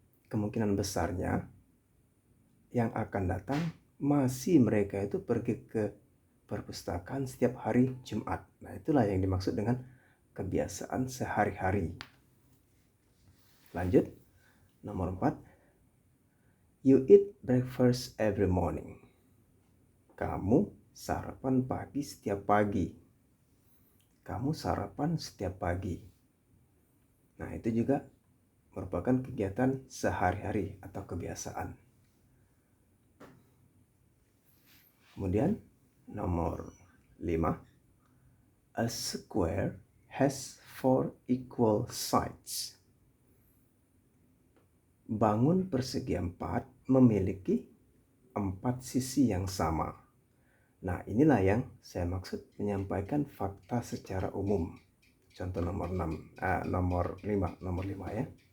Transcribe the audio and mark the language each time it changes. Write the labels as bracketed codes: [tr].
[id] Kemungkinan besarnya yang akan datang masih mereka itu pergi ke perpustakaan setiap hari Jumat. Nah, itulah yang dimaksud dengan kebiasaan sehari-hari. Lanjut, nomor 4. [en] You eat breakfast every morning. [id] Kamu sarapan pagi setiap pagi. Kamu sarapan setiap pagi. Nah, itu juga merupakan kegiatan sehari-hari atau kebiasaan. Kemudian nomor 5. [en] A square has 4 equal sides. [id] Bangun persegi 4 memiliki 4 sisi yang sama. Nah, inilah yang saya maksud menyampaikan fakta secara umum. Contoh nomor 5 ya.